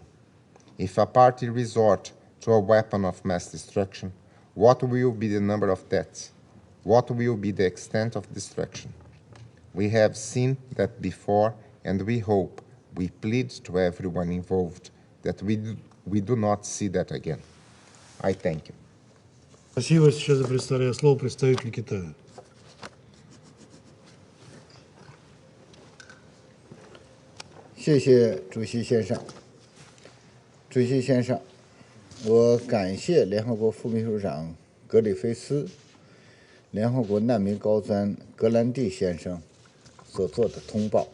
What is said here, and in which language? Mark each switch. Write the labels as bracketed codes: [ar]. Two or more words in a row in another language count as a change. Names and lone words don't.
[en] If a party resorts to a weapon of mass destruction, what will be the number of deaths? What will be the extent of destruction? We have seen that before, and we hope, we plead to everyone involved that we do not see that again. I thank you. [ru] Спасибо. Сейчас я предоставляю слово представителю Китая. [zh] 谢谢主席先生。主席先生，我感谢联合国副秘书长格里菲斯联合国难民高专格兰蒂先生所做的通报。